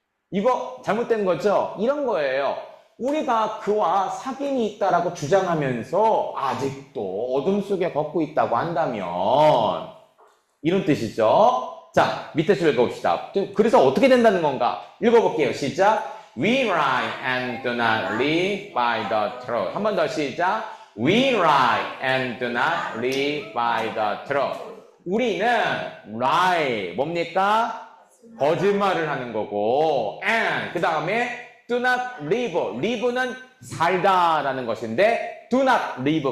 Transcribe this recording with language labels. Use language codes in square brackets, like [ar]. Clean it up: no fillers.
[ko] 이거 잘못된 거죠? 이런 거예요. 우리가 그와 사귐이 있다라고 주장하면서 아직도 어둠 속에 걷고 있다고 한다면 이런 뜻이죠. 자, 밑에 줄 읽어봅시다. 그래서 어떻게 된다는 건가? 읽어볼게요. 시작. [en] We lie and do not live by the truth. [ko] 한 번 더 시작. [en] We lie and do not live by the truth. [ko] 우리는 lie 뭡니까? 거짓말을 하는 거고 and 그 다음에 do not live. live는 살다라는 것인데 do not live.